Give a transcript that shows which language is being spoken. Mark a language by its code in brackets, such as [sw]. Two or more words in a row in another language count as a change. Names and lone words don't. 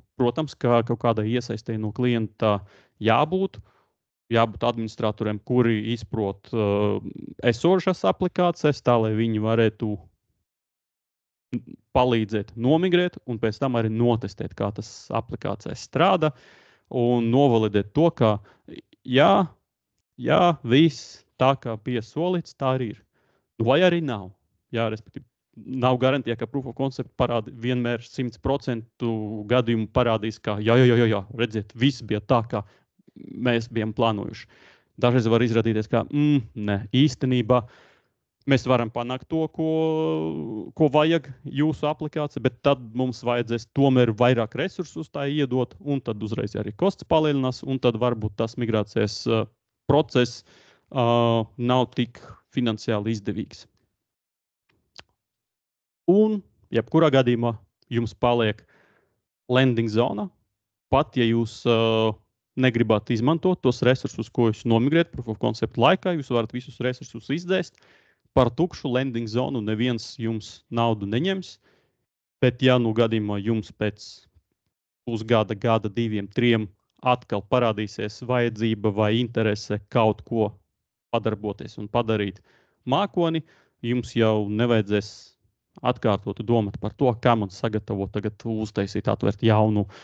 [lv] Protams, ka kaut kādai iesaistē no klienta jābūt administratoriem, kuri izprot esošas aplikācijas, tā, lai viņi varētu palīdzēt nomigrēt un pēc tam arī notestēt, kā tas aplikācijas strādā un novalidēt to, ka jā, viss tā, kā bija solīts, tā arī ir. Vai arī nav. Jā, respektīvi, nav garantija, ka [en] proof of concept [lv] vienmēr 100% gadījumu parādīs, ka jā, redziet, viss bija tā, kā mēs bijām plānojuši. Dažreiz var izrādīties, ka ne, īstenībā mēs varam panākt to, ko vajag jūsu aplikācija, bet tad mums vajadzēs tomēr vairāk resursus tā iedot, un tad uzreiz arī kosts palielinās, un tad varbūt tas migrācijas process nav tik finansiāli izdevīgs. Un, jebkurā gadījumā, jums paliek landing zona, pat ja jūs negribat izmantot tos resursus, ko jūs nomigrēt [en] proof of concept [lv] laikā, jūs varat visus resursus izdēst. Par tukšu landing zonu neviens jums naudu neņems, bet ja gadījumā jums pēc pusgada, gada, 2, 3 atkal parādīsies vajadzība vai interese kaut ko padarboties un padarīt mākoni, jums jau nevajadzēs atkārtot domāt par to, kā man sagatavot, tagad uztaisīt, atvērt jaunu